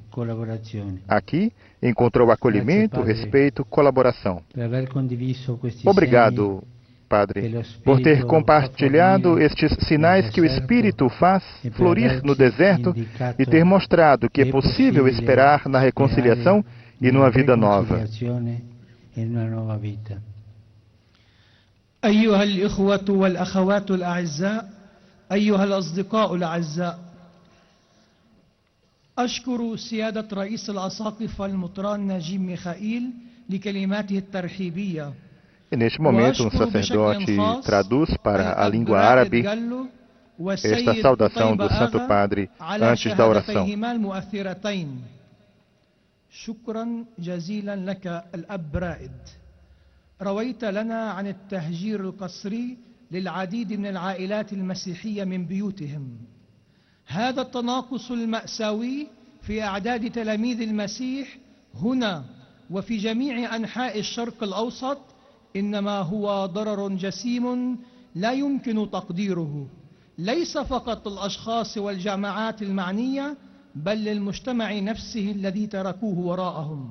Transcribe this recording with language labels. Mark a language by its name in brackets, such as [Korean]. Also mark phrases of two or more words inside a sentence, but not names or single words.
[Portuguese] Aqui encontrou acolhimento, respeito, colaboração. Obrigado, Padre, por ter compartilhado estes sinais que o Espírito faz florir no deserto e ter mostrado que é possível esperar na reconciliação e numa vida nova. [Arabic] أيها الإخوة والأخوات الأعزاء، أيها الأصدقاء الأعزاء، أشكر سيادة رئيس الأساقفة المطران نجيب ميخائيل لكلماته الترحيبية. [Portuguese] E neste momento, um sacerdote traduz para a língua árabe esta saudação do Santo Padre antes da oração. [Arabic] شكرا جزيلا لك الأب رائد. رويت لنا عن التهجير القسري للعديد من العائلات المسيحية من بيوتهم. هذا التناقص المأساوي في أعداد تلاميذ المسيح هنا وفي جميع أنحاء الشرق الأوسط إنما هو ضرر جسيم لا يمكن تقديره، ليس فقط الأشخاص والجماعات المعنية بل للمجتمع نفسه الذي تركوه وراءهم.